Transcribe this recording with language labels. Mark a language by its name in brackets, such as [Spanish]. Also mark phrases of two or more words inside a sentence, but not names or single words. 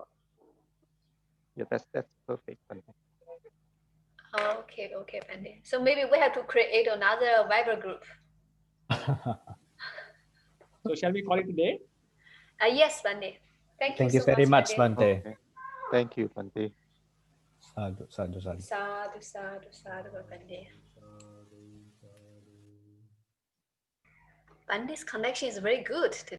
[English] Yeah, that's perfect. Okay, Bhante. So maybe we have to create another Viber group. So shall we call it today? Yes, Bhante. Thank you very much, Bhante. Okay. Thank you, Bhante. [Pali] Sadhu, sadhu, sadhu. Sadhu, sadhu, sadhu, [English] Bhante. Bhante's connection is very good today.